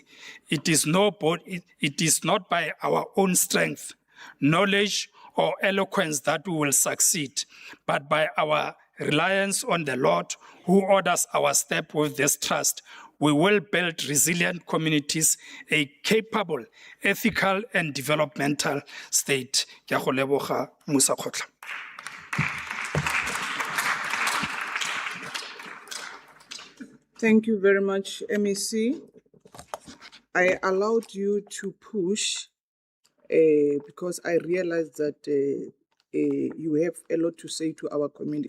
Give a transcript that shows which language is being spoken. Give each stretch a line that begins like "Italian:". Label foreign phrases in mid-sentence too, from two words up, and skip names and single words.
English: It is not by our own strength, knowledge, or eloquence that we will succeed, but by our reliance on the Lord, who orders our step with this trust. We will build resilient communities, a capable, ethical, and developmental state.
Tswana: Ke a go leboga, Musa Kgotla.
English: Thank you very much, MEC. I allowed you to push because I realize that you have a lot to say to our community.